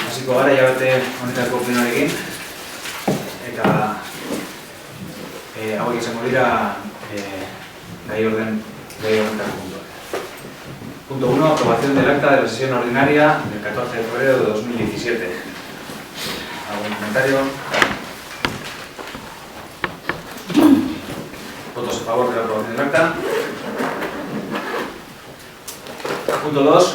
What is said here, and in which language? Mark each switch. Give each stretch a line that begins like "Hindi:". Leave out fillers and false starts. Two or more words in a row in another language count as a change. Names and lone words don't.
Basque: hasiko gara jabete honetako plenoarekin, eta hauek izango dira gai horretako puntuak.
Spanish: Punto 1. Aprobación del acta de la sesión ordinaria del 14 de febrero de 2017. ¿Algún comentario? ¿Votos a favor de la aprobación del acta? Punto 2.